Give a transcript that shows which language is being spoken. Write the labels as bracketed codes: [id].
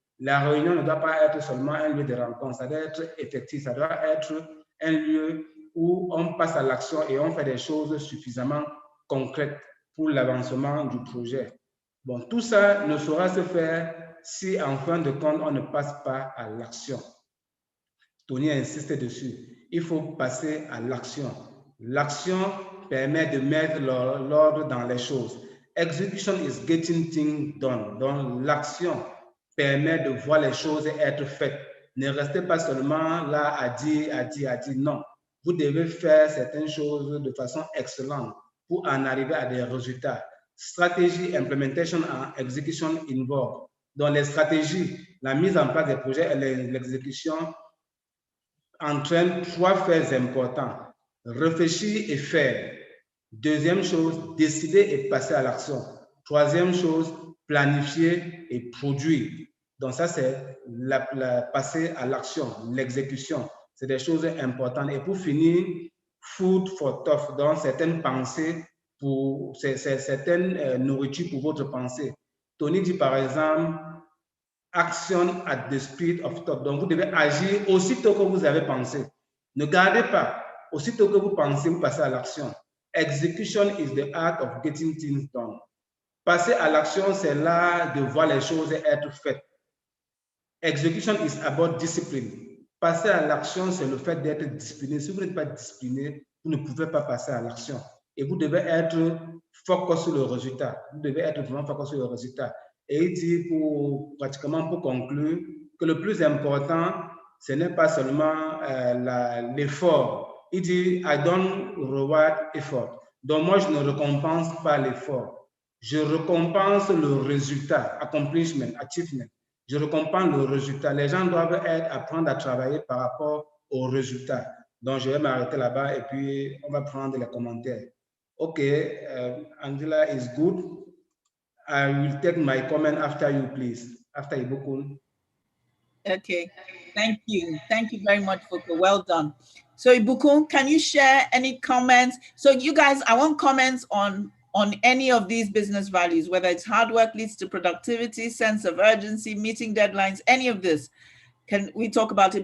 [fr] La réunion ne doit pas être seulement un lieu de rencontre, ça doit être effectif, ça doit être un lieu où on passe à l'action et on fait des choses suffisamment concrètes pour l'avancement du projet. Bon, tout ça ne saura se faire si en fin de compte, on ne passe pas à l'action. Tony insiste dessus. Il faut passer à l'action. L'action permet de mettre l'ordre dans les choses. [en] Execution is getting things done. [fr] Donc, l'action permet de voir les choses être faites. Ne restez pas seulement là à dire. Non. Vous devez faire certaines choses de façon excellente pour en arriver à des résultats. [en] Stratégie, implementation and execution involved. [fr] Dans les stratégies, la mise en place des projets et l'exécution entraîne trois faits importants. Réfléchir et faire. Deuxième chose, décider et passer à l'action. Troisième chose, planifier et produire. Donc ça, c'est passer à l'action, l'exécution. C'est des choses importantes. Et pour finir, [en] food for thought, [fr] donc certaines pensées, pour certaines nourritures pour votre pensée. [en] Tony [fr] dit par exemple, [en] action at the speed of thought. [fr] Donc vous devez agir aussitôt que vous avez pensé. Ne gardez pas. Aussitôt que vous pensez, vous passez à l'action. [en] Execution is the art of getting things done. [fr] Passer à l'action, c'est l'art de voir les choses être faites. [en] Execution is about discipline. [fr] Passer à l'action, c'est le fait d'être discipliné. Si vous n'êtes pas discipliné, vous ne pouvez pas passer à l'action. Et vous devez être focus sur le résultat. Vous devez être vraiment focus sur le résultat. Et il dit, pratiquement pour conclure, que le plus important, ce n'est pas seulement l'effort. Il dit, [en] I don't reward effort. [fr] Donc moi, je ne récompense pas l'effort. Je récompense le résultat, [en] accomplishment, achievement. [fr] Je récompense le résultat. Les gens doivent apprendre à travailler par rapport au résultat. Donc, je vais m'arrêter là-bas et puis on va prendre les commentaires. [en] OK, Angela is good. I will take my comment after you, please. After Ibukun. Okay, thank you. Thank you very much, Fuka. Well done. So Ibukun, can you share any comments? So you guys, I want comments on any of these business values, whether it's hard work leads to productivity, sense of urgency, meeting deadlines, any of this. Can we talk about it?